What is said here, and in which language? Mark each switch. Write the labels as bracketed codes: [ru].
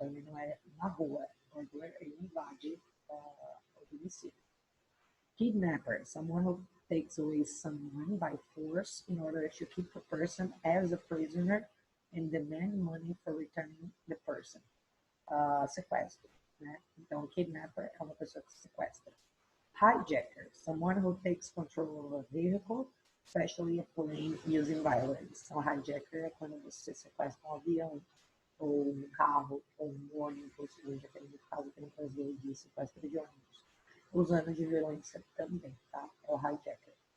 [pt] Então, ele não é na rua. O burglar, ele invade o domicílio. [en] Kidnapper, someone who takes away someone by force in order to keep a person as a prisoner and demand money for returning the person. [pt] Sequestro, né? Então, kidnapper é uma pessoa que sequestra. [en] Hijacker, someone who takes control of a vehicle, especially a plane, using violence. [pt] Então, hijacker é quando você sequestra um avião, ou um carro, ou um ônibus, no caso que no Brasil de sequestro de ônibus, usando de violência também, tá? É o hijacker.